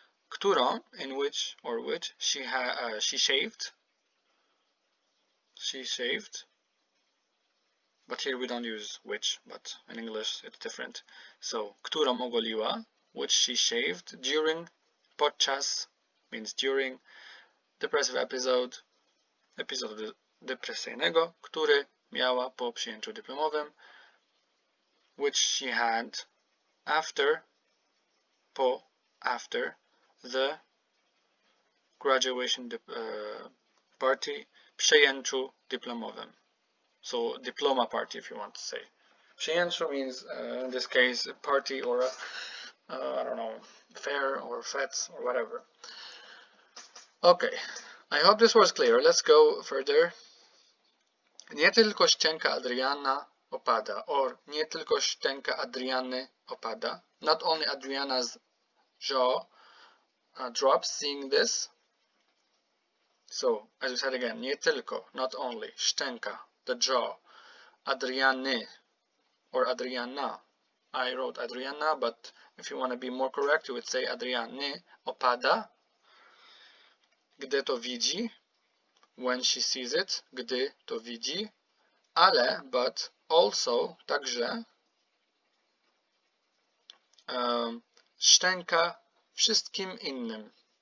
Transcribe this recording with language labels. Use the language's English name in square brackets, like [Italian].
[English] Którą, in which or which she shaved. She shaved. but here we don't use which, but in English it's different. So, [Polish] którą ogoliła, [English] which she shaved during, podczas means during, depressive episode, [Polish] epizodu depresyjnego, który miała po przyjęciu dyplomowym, [English] which she had after, after the graduation party, [Polish] przyjęciu dyplomowym. [English] So diploma party, if you want to say. Przyjęciu means in this case a party or I don't know, fair or fete or whatever. Okay, I hope this was clear. Let's go further. [Polish] Nie tylko szczęka Adriana opada, or nie tylko szczęka Adriany opada. [English] Not only Adriana's jaw drops seeing this. So, as we said again, [Polish] nie tylko, [English] not only, szczęka, the jaw, Adriany, or Adriana. I wrote Adriana, but if you want to be more correct, you would say [Polish] Adriany opada, gdy to widzi, [English] when she sees it, [Polish] gdy to widzi, [English] ale, but, also, także, [Polish] szczęka wszystkim innym.